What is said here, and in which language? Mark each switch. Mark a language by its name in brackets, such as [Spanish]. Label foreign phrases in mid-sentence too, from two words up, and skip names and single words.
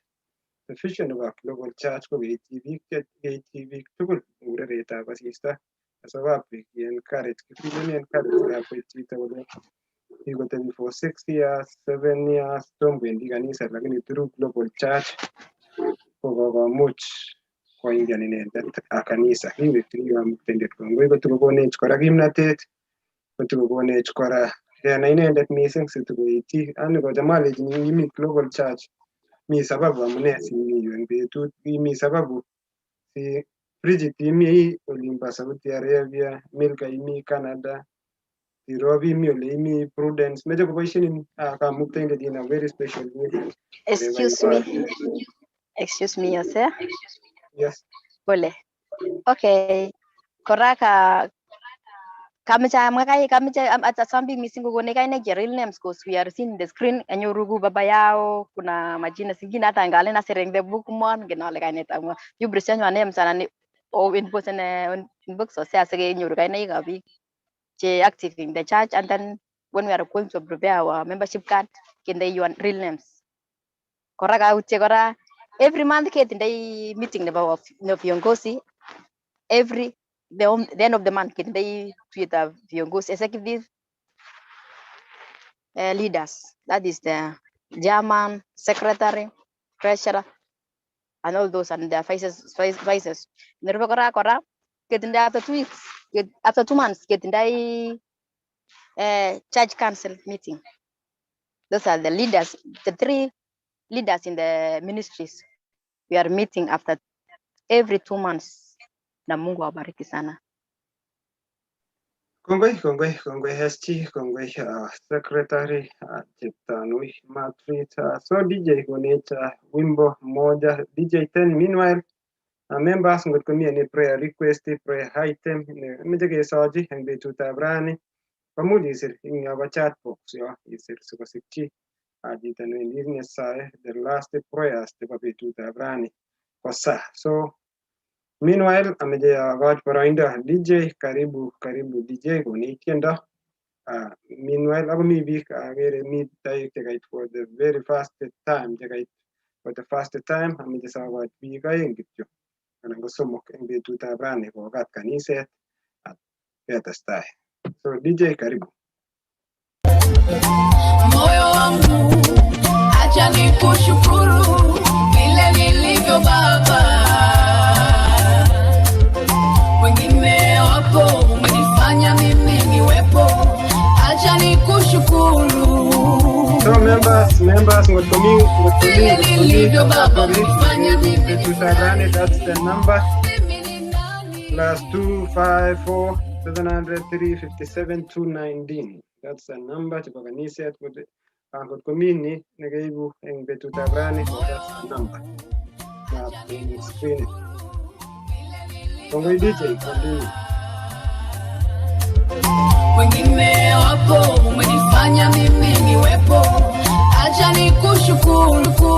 [English] The vision [Kalenjin] nebo Global Church ko keityi biik tugul eng ureretab asista asikob encourage chito kole kikotebi [English] for 6 years 7 years [Kalenjin] tom kwendi [Swahili] kanisa lakini [Kalenjin] through Global Church ko kokomuch koingian inendet kanisa kiwekyi kamuktaindet kongoi kotukokonech kora kimnatet kotukokonech kora kenai inendet mising situkoityi ani kochamalechini imi Global Church mi sababu amune simi yu eng betut mi sababu si Bridget imi olimbo Saudi Arabia, Milka imi Canada, Robi imi ole imi Prudence meche koboisien kamuktaindet [English] in a very special way. Excuse me Hosea. Yes. Pole. Okay. [Kalenjin] Kora kameche atambi mising kokone kainek che [English] real names cause we are seeing the screen anyoru [Swahili] baba yao kuna majina zingine hata [Kalenjin] ngale na sereng [English] the book [Kalenjin] mon genale kainet amwa [English] you present your names and in person in books so say [Kalenjin] ase nyoru kainek ab biik che [English] active in the church and then when we are going to prepare our membership card kende your real names. [Kalenjin] Kora kautye kora [English] every month [Kalenjin] ketindoi meeting nebo viongozi [English] the end of the month [Kalenjin] kitindoi tuyetab viongozi [English] executive leaders, that is the chairman, secretary, treasurer and all those and their vices. [Kalenjin] Nerube kora ketindoi [English] after 2 months ketindoi church council meeting. Those are the leaders, the 3 leaders in the ministries. We are meeting after every 2 months. [Swahili] na Mungu awabariki sana. [Kalenjin] Kongoi SG, kongoi secretary Cheptanui Matrit. So DJ konech [Swahili] wimbo moja [Kalenjin] DJ 10. Meanwhile members ngot komi [English] any prayer request, prayer item [Kalenjin] meche kesochi eng betutab rani komuch isir ing yobo [English] chat box [Kalenjin] yo isir sikosikchi chito newendi nyesae [English] the last prayers [Kalenjin] chebo betutab rani kosa. So meanwhile ameche akoch boroindo DJ, karibu DJ konech tiendo. Meanwhile akomi biik akere mi taik chekait [English] for the very first time [Kalenjin] ameche sakoch biik aeng kityo anan ko somok eng betutab rani kokat kaniset at ketestai. [English] So DJ karibu. [Swahili] Moyo wangu acha nikushukuru vile nilivyo Baba, wengine wapo umenifanya mimi niwepo, acha nikushukuru. [Kalenjin] So members ngot komi [Swahili] Vile nilivyo Baba umenifanya mimi [Kalenjin] betutab rani, [English] that's the number +254 703 57 219. That's the number chebo kaniset. [Kalenjin] Ngot komi ni nekeibu eng betutab rani, [English] that's the number na eng screen. [Kalenjin] Kongoi DJ, continue. [Swahili] wengine wapo umenifanya mimi niwepo, acha nikushukuru.